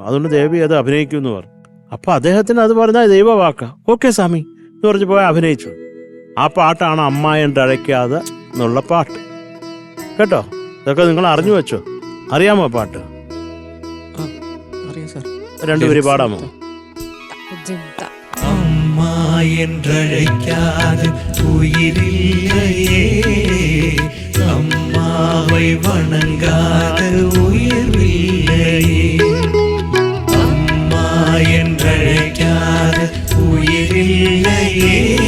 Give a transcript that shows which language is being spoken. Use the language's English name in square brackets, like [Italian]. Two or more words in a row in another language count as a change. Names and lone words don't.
[Malayalam] അതുകൊണ്ട് ദേവി അത് അഭിനയിക്കുമെന്ന് പറഞ്ഞു. അപ്പോൾ അദ്ദേഹത്തിന് അത് പറഞ്ഞാൽ ദൈവവാക്കാം. ഓക്കെ സ്വാമി എന്ന് പറഞ്ഞ് പോയി അഭിനയിച്ചു. ആ പാട്ടാണ് അമ്മായൻ്റെ അഴയ്ക്കാതെ എന്നുള്ള പാട്ട്. കേട്ടോ, ഇതൊക്കെ നിങ്ങൾ അറിഞ്ഞു വെച്ചോ? അറിയാമോ പാട്ട്? അറിയാം സാർ. രണ്ടുപേരും പാടാമോ? [Tamil] அம்மா என்றழைக்காது உயிரில்லையே, அம்மாவை வணங்காத உயிர்வில்லையே, அம்மா என்றழைக்காத உயிரில்லையே,